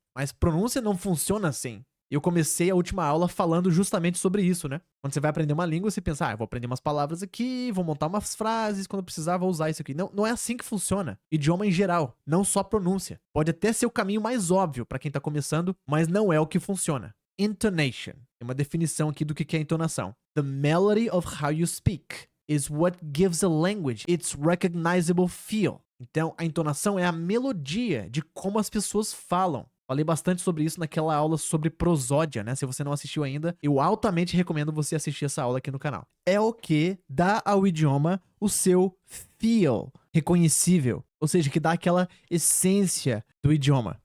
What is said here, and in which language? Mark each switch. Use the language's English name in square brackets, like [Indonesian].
[Portuguese] Mas pronúncia não funciona assim. Eu comecei a última aula falando justamente sobre isso, né? Quando você vai aprender uma língua, você pensa, eu vou aprender umas palavras aqui, vou montar umas frases, quando eu precisar vou usar isso aqui. Não, não é assim que funciona. Idioma em geral, não só pronúncia. Pode até ser o caminho mais óbvio para quem tá começando, mas não é o que funciona. Intonation. Tem uma definição aqui do que é entonação. [English] The melody of how you speak is what gives a language its recognizable feel. [Portuguese] Então, a entonação é a melodia de como as pessoas falam. Falei bastante sobre isso naquela aula sobre prosódia, né? Se você não assistiu ainda, eu altamente recomendo você assistir essa aula aqui no canal. É o que dá ao idioma o seu feel reconhecível, ou seja, que dá aquela essência do idioma.